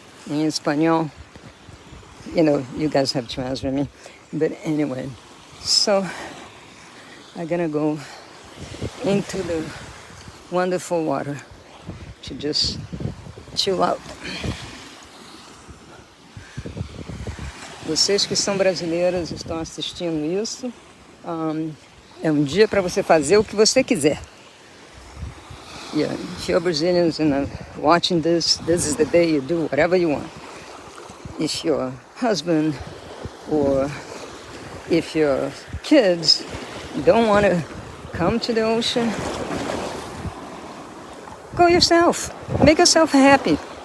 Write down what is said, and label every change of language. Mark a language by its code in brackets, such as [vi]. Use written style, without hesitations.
[en] In Espanol, you guys have to answer me. But anyway, so I'm gonna go into the wonderful water to just chill out. [pt] Vocês que são brasileiras estão assistindo isso, é um dia para você fazer o que você quiser. [en] Yeah, if you're Brazilians and watching this is the day you do whatever you want. If your husband or if your kids don't want to come to the ocean, go yourself. Make yourself happy.